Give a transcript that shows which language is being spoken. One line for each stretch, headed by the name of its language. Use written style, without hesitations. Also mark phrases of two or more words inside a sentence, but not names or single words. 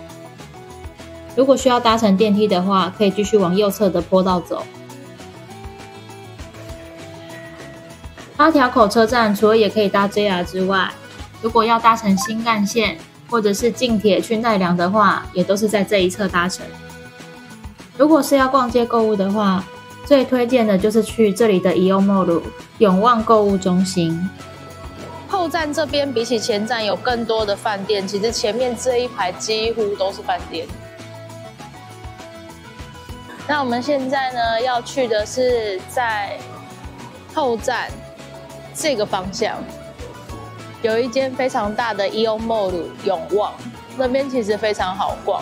Chinese: 如果需要搭乘電梯的話，可以繼續往右側的坡道走。8條口車站除了也可以搭 JR 之外，如果要搭乘新幹線或者是近鐵去奈良的話，也都是在這一側搭乘。如果是要逛街購物的話，最推薦的就是去這裡的イオンモール永旺購物中心。後站這邊比起前站有更多的飯店，其實前面這一排幾乎都是飯店。那我們現在呢要去的是在後站這個方向， 有一間非常大的 Ion Mall 永旺，那邊其實非常好逛。